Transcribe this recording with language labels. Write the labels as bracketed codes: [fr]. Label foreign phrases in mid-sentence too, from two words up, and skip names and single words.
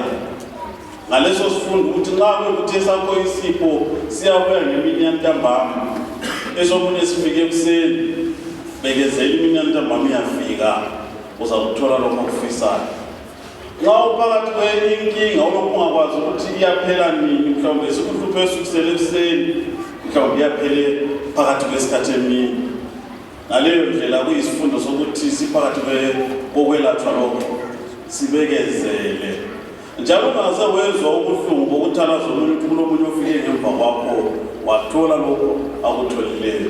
[nd] Ngaleso sifundo ukuthi nxa kuyikuthi sakho isipho siyabuya ngemini yantambama, esomunye sifike ekuseni, bekezela imini yantambama iyafika, uzakuthola lokho okufisayo. Nxa uphakathi kwenye inkinga ungakwazi ukuthi iyaphela nini, mhlawumbe sikuhluphe esukusele ekuseni, mhlawumbe iyaphele phakathi kwesikhathi emini. Ngaleyo ndlela kuyisifundo sokuthi siphakathi kokwelatshwa lokho sibekezele. Njalo ungaze wezwa ubuhlungu bokuthalaza umuntu kulomunye ofike ngemva kwakho wathola lokho akutholileyo.